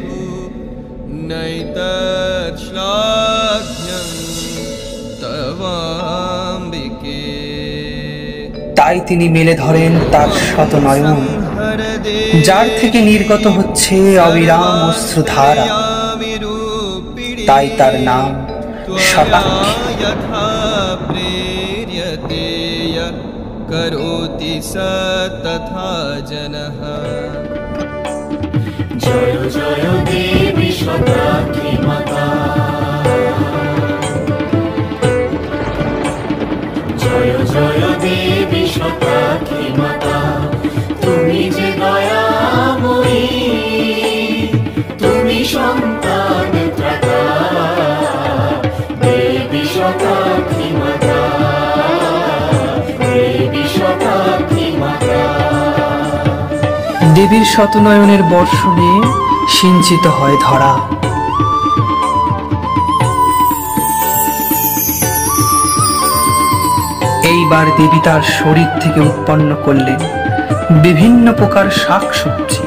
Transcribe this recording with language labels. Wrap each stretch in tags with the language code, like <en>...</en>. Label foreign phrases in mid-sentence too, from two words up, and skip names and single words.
<bn>তাই তিনি মেলে ধরেন তার শতনয়ন, যার থেকে নির্গত হচ্ছে অবিরাম অশ্রুধারা। তাই তার নাম শতাক্ষী।</bn> <sa>करोति स तथा जनः।</sa> <bn>জয় জয় দেবী শতাক্ষী মাতা, জয় জয় দেবী শতাক্ষী মাতা। তুমি যে দয়াময়ী, তুমি সন্তান ত্রাতা, দেবী শতাক্ষী মাতা। দেবীর শতনয়নের বর্ষণে সিঞ্চিত হয় ধরা। এইবার দেবী তার শরীর থেকে উৎপন্ন করলেন বিভিন্ন প্রকার শাকসবজি।</bn>